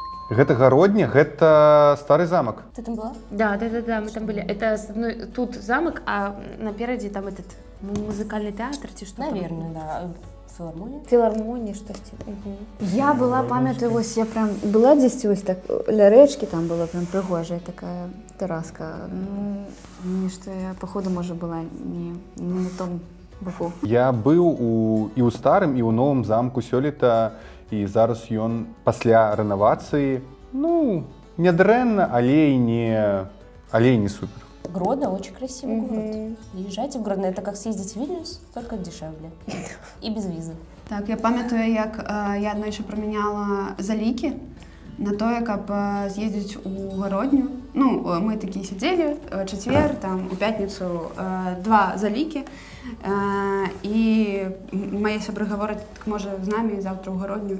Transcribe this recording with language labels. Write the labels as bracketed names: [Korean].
[Belarusian] Гэта гародня, гэта стары замак. Ты там была? [Russian] Да, мы там были. Это с одной, тут замок, а напереди там этот музыкальный театр, ці что там? Наверное, да. Филармония? Филармония, что-то. [Belarusian] Я была, памятаю, ось я прям была здесь ось так ля рэчкі, там была прям прыгожая такая тераска. Ну, нешта я, походу, можа, была не на том боку. Я быў і ў старым, і ў новым замку сёлета, і зараз ён пасля рэновацыі, ну, не дрэнна, але і не супер. [Russian] Гродно очень красивый город. Езжайте в Гродно. Это как съездить в Вильнюс, только дешевле. И без визы. [Belarusian] Так, я пам'ятаю, як я аднойчы прамяняла залікі на тое, каб з'ездзіць у гародню. Ну, мы такі сядзелі, чацвер, там, у пятніцу 2 залікі. І мае сябры гавораць, так можа, з намі заўтра ў гародню.